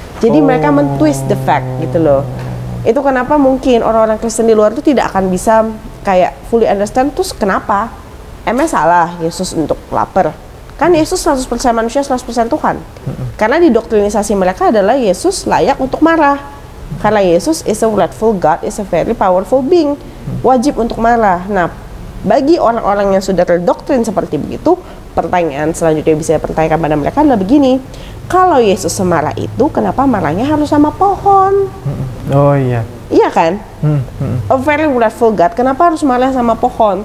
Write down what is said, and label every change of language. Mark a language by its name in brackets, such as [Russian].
[Indonesian] Jadi mereka mentwist [English] the fact [Indonesian] gitu loh. Itu kenapa mungkin orang-orang Kristen di luar itu tidak akan bisa kayak [English] fully understand, [Indonesian] terus kenapa? Emang salah Yesus untuk lapar? Kan Yesus 100% manusia, 100% Tuhan. Karena di doktrinisasi mereka adalah Yesus layak untuk marah. Karena [English] Yesus is a wrathful God, is a very powerful being. [Indonesian] Wajib untuk marah. Nah, bagi orang-orang yang sudah terdoktrin seperti begitu, pertanyaan selanjutnya bisa dipertanyakan pada mereka adalah begini, kalau Yesus semarah itu, kenapa marahnya harus sama pohon? Oh iya. Iya kan? [English] A very wrathful God, [Indonesian] kenapa harus marah sama pohon?